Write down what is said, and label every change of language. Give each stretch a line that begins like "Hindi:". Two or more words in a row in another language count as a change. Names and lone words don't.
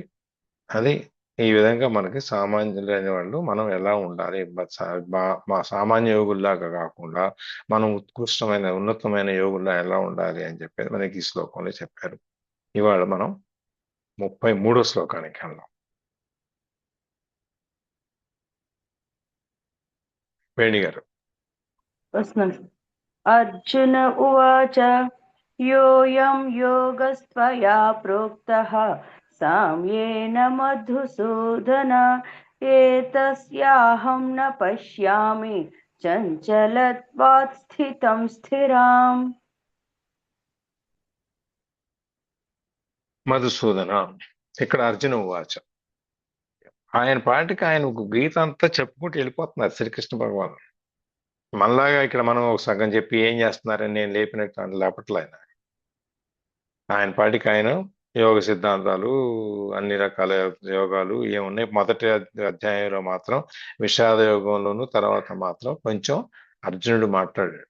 Telugu: అది ఈ విధంగా మనకి సామాన్యులైన వాళ్ళు మనం ఎలా ఉండాలి, మా సామాన్య యోగుల్లాగా కాకుండా మనం ఉత్కృష్టమైన, ఉన్నతమైన యోగుల్లా ఎలా ఉండాలి అని చెప్పేది మనకి ఈ శ్లోకంలో చెప్పారు. ఇవాళ మనం 33వ శ్లోకానికి వెళ్దాం. వేణి గారు.
Sanskrit: अर्जुन उवाच योऽयं योगस्त्वया प्रोक्तः साम्येन मधुसूदन एतस्याहं न पश्यामि चञ्चलत्वात् स्थितं स्थिराम्.
Telugu: మధుసూదన, ఇక్కడ
Sanskrit: అర్జున ఉవాచ.
Telugu: ఆయన పాటికి ఆయన ఒక గీత అంతా చెప్పుకుంటూ వెళ్ళిపోతున్నారు శ్రీకృష్ణ భగవాన్. మనలాగా ఇక్కడ మనం ఒక సగం చెప్పి ఏం చేస్తున్నారని నేను లేపినట్టు లేపట్లే ఆయన. ఆయన పాటికి ఆయన యోగ సిద్ధాంతాలు, అన్ని రకాల యోగాలు ఏమున్నాయి, మొదటి అధ్యాయంలో మాత్రం విషాద యోగంలోను, తర్వాత మాత్రం కొంచెం అర్జునుడు మాట్లాడాడు.